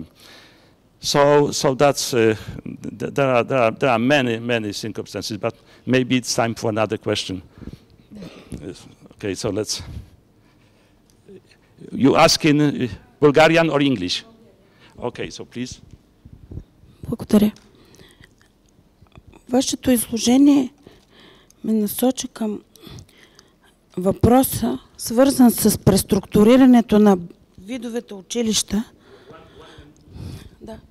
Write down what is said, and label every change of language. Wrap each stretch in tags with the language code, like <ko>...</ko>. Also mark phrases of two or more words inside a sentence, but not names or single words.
<en>So that's there are many circumstances, but maybe it's time for another question. Okay, so let's. You ask in Bulgarian or English? Okay, so please.</en> <bg>Благодаря. Вашето изложение ме насочи към въпроса, свързан с преструктурирането на видовете училища.</bg>